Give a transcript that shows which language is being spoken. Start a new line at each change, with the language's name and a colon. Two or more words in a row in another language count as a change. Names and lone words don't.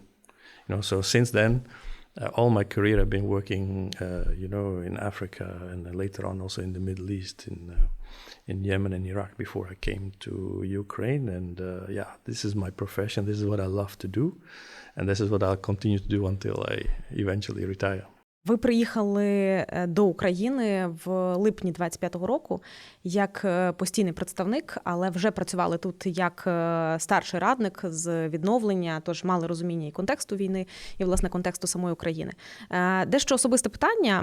English: So since then, all my career I've been working, in Africa and later on also in the Middle East, in Yemen and Iraq before I came to Ukraine. And this is my profession. This is what I love to do. And this is what I'll continue to do until I eventually retire.
Ukrainian: Ви приїхали до України в липні 25-го року як постійний представник, але вже працювали тут як старший радник з відновлення, тож мали розуміння і контексту війни, і, власне, контексту самої України. Дещо особисте питання.